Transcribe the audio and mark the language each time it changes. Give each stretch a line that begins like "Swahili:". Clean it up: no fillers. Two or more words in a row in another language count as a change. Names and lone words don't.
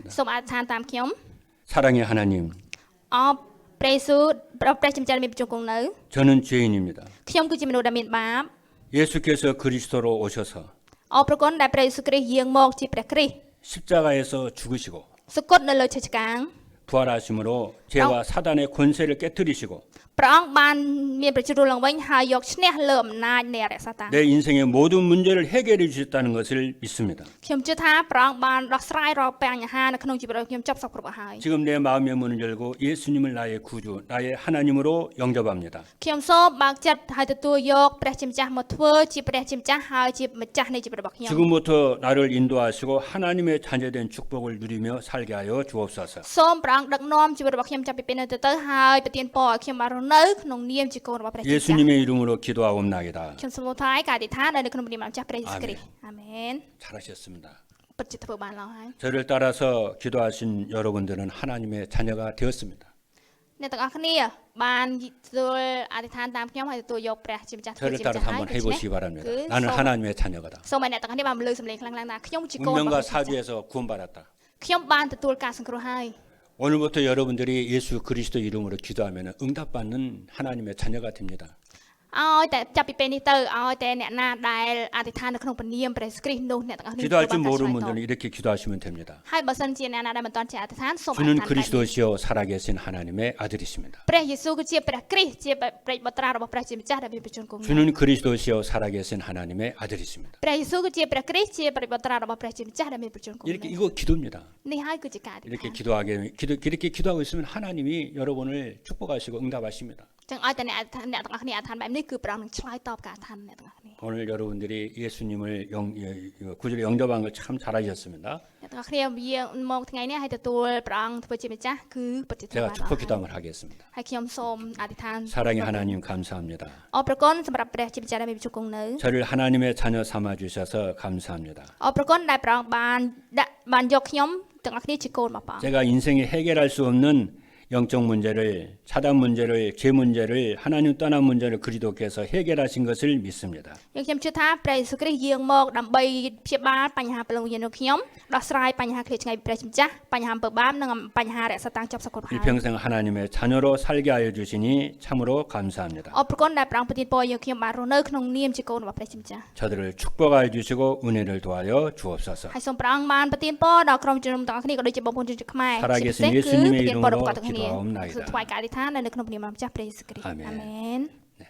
Khmer: សូមអធិដ្ឋានតាមខ្ញុំ
Korean: 사랑의 하나님,
Khmer: អរព្រះយេស៊ូវព្រះជាម្ចាស់ដែលមានព្រះជន្មគង់នៅ
Korean: 저는 죄인입니다.
Khmer: ខ្ញុំគឺជាមនុស្សដែលមានបាប
Korean: 예수께서 그리스도로 오셔서
Khmer: អរប្រគុណដែលព្រះយេស៊ូវគ្រីស្ទយាងមកជាព្រះគ្រីស្ទ
Korean: 십자가에서 죽으시고
Khmer: សគត់នៅលើឈើឆ្កាង
Korean: 부활하심으로 죄와 사단의 권세를 깨뜨리시고
Khmer: ព្រះអង្គបានមានប្រជារស់ឡើងវិញហើយយកឈ្នះលើអំណាចនៃអរិយសាតាន
Korean: 내 인생의 모든 문제를 해결해 주셨다는 것을 믿습니다.
Khmer: ខ្ញុំជឿថាព្រះអង្គបានដោះស្រាយរាល់បញ្ហានៅក្នុងជីវិតរបស់ខ្ញុំចប់សពគ្រប់ហើយ
Korean: 지금 내 마음의 문을 열고 예수님을 나의 구주, 나의 하나님으로 영접합니다.
Khmer: ខ្ញុំសូមបើកចិត្តហើយទទួលយកព្រះជាម្ចាស់មកធ្វើជាព្រះជាម្ចាស់ហើយជាម្ចាស់នៃជីវិតរបស់ខ្ញុំ
Korean: 지금부터 나를 인도하시고 하나님의 자녀된 축복을 누리며 살게 하여 주옵소서.
Khmer: សូមព្រះអង្គដឹកនាំជីវិតរបស់ខ្ញុំចាប់ពីពេលនេះទៅហើយប្រទានពរឲ្យខ្ញុំបានរស់នៅក្នុងនាមជាកូនរបស់ព្រះជាម្ចាស់
Korean: 예수님의 이름으로 기도하옵나이다.
Khmer: ខ្ញុំសូមថ្វាយការអធិដ្ឋាននៅក្នុងនាមម្ចាស់ព្រះយេស៊ូវគ្រីស្ទអាមែន
Korean: 잘하셨습니다.
Khmer: ពិតជាធ្វើបានល្អហើយ
Korean: 저를 따라서 기도하신 여러분들은 하나님의 자녀가 되었습니다.
Khmer: អ្នកទាំងអស់គ្នាបានទទួលអធិដ្ឋានតាមខ្ញុំហើយទទួលយកព្រះជាម្ចាស់ធ្វើ
Korean: 저를
Khmer: ជាម្ចាស់
Korean: 따라서
Khmer: ហើយ
Korean: 한번
Khmer: ដូច្នេះ
Korean: 해보시기 바랍니다.
Khmer: គឺ
Korean: 나는 하나님의 자녀가다.
Khmer: សូមឲ្យអ្នកទាំងអស់គ្នាបានលើសំឡេងខ្លាំងៗថាខ្ញុំជាកូនរបស់
Korean: 운명과
Khmer: ព្រះជាម្ចាស់
Korean: 사주에서 구원받았다.
Khmer: ខ្ញុំបានទទួលការសង្គ្រោះហើយ
Korean: 오늘부터 여러분들이 예수 그리스도 이름으로 기도하면 응답받는 하나님의 자녀가 됩니다.
Khmer: ឲ្យតែចាប់ពីពេលនេះទៅឲ្យតែអ្នកណាដែលអធិដ្ឋាននៅក្នុងព្រះនាមព្រះយេស៊ូវគ្រីស្ទនោះអ្នកទាំងអស់គ្នា
Korean: 기도할 줄
Khmer: បានការឆ្លើយ
Korean: 모르는
Khmer: តប
Korean: 분들은 이렇게 기도하시면 됩니다.
Khmer: ហើយបើសិនជាអ្នកណាដែលមិនទាន់ជាអធិដ្ឋានសូមអធិ
Korean: 주는
Khmer: ដ្ឋានបែបនេះ
Korean: 그리스도시요 살아계신 하나님의 아들이십니다.
Khmer: ព្រះយេស៊ូវគឺជាព្រះគ្រីស្ទជាព្រះបុត្រារបស់ព្រះជាម្ចាស់ដែលមានព្រះជន្មគង់នៅ
Korean: 주는 그리스도시요 살아계신 하나님의 아들이십니다.
Khmer: ព្រះយេស៊ូវគឺជាព្រះគ្រីស្ទជាព្រះបុត្រារបស់ព្រះជាម្ចាស់ដែលមានព្រះជន្មគង់នៅ
Korean: 이렇게 이거 기도입니다.
Khmer: នេះហើយគឺជាការអធិដ្ឋា
Korean: 이렇게
Khmer: ន
Korean: 이렇게 기도하고 있으면 하나님이 여러분을 축복하시고 응답하십니다.
Khmer: ចឹងឲ្យតែអ្នកទាំងអស់គ្នាអធិដ្ឋានបែបនេះគឺព្រះអង្គនឹងឆ្លើយតបការអធិដ្ឋានអ្នកទាំងអស់គ្នា
Korean: 오늘 여러분들이 예수님을 구주로 영접한 걸 참 잘하셨습니다.
Khmer: អ្នកទាំងអស់គ្នាវាមកថ្ងៃនេះហើយទទួលព្រះអង្គធ្វើជាម្ចាស់គឺពិតជាធ្វើ
Korean: 제가
Khmer: បានល្អ
Korean: 축복
Khmer: ហើយ
Korean: 기도 한번 하겠습니다.
Khmer: ហើយខ្ញុំសូមអធិដ្ឋាន
Korean: 사랑의 하나님 감사합니다.
Khmer: អរប្រគុណសម្រាប់ព្រះជាម្ចាស់ដែលមានព្រះជន្មគង់នៅ
Korean: 저를 하나님의 자녀 삼아 주셔서 감사합니다.
Khmer: អរប្រគុណដែលព្រះអង្គបានយកខ្ញុំទាំងអស់គ្នាជាកូនរបស់ព្រះអង្គ
Korean: 제가 인생에 해결할 수 없는 영적 문제를 차단 문제를 죄 문제를 하나님 떠난 문제를 그리스도께서 해결하신 것을 믿습니다.
Khmer: ខ្ញុំជឿថាព្រះយេស៊ូវគ្រីស្ទយាងមកដើម្បីព្យាបាលបញ្ហាព្រលឹងវិញ្ញាណរបស់ខ្ញុំដោះស្រាយបញ្ហាឃ្លាតឆ្ងាយពីព្រះជាម្ចាស់បញ្ហាអំពើបាបនិងបញ្ហារក្សាតាំងចាប់សកលហើយ
Korean: 일평생 하나님의 자녀로 살게 하여 주시니 참으로 감사합니다.
Khmer: អរប្រគុណដែលព្រះអង្គប្រទានពរឲ្យខ្ញុំបានរស់នៅក្នុងនាមជាកូនរបស់ព្រះជាម្ចាស់
Korean: 저들을 축복하여 주시고 은혜를 도하여 주옵소서.
Khmer: ហើយសូមព្រះអង្គបានប្រទានពរដល់ក្រុមជំនុំទាំងអស់គ្នាក៏ដូចជាបងប្អូនជនជាតិខ្មែរ
Korean: 살아계신
Khmer: ជាពិសេសគឺ
Korean: 예수님의
Khmer: ប្រទានពរដល់
Korean: 이름으로
Khmer: គាត់ទាំងគ្នា
Korean: 기도하옵나이다.
Khmer: គឺថ្វាយការអធិដ្ឋាននៅក្នុងនាមម្ចាស់ព្រះយេស៊ូវគ្រីស្ទ អាមែន អាមែន